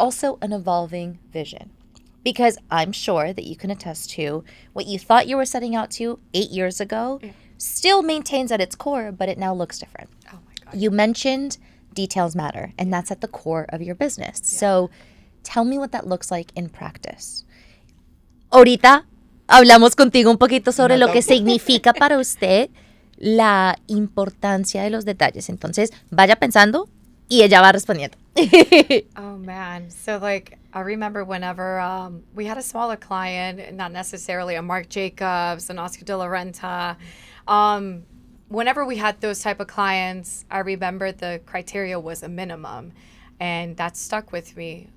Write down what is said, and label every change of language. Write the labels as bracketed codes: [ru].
[en] also an evolving vision. Because I'm sure that you can attest to what you thought you were setting out to 8 years ago still maintains at its core, but it now looks different. Oh my God. You mentioned details matter, and that's at the core of your business. So tell me what that looks like in practice. [es] Ahorita hablamos contigo un poquito sobre lo que significa para usted la importancia de los detalles. Entonces, vaya pensando y ella va respondiendo. [en] Oh man. So like I remember whenever we had a smaller client, not necessarily a Marc Jacobs, an Oscar de la Renta. Whenever we had those type of clients, I remember the criteria was a minimum, and that stuck with me.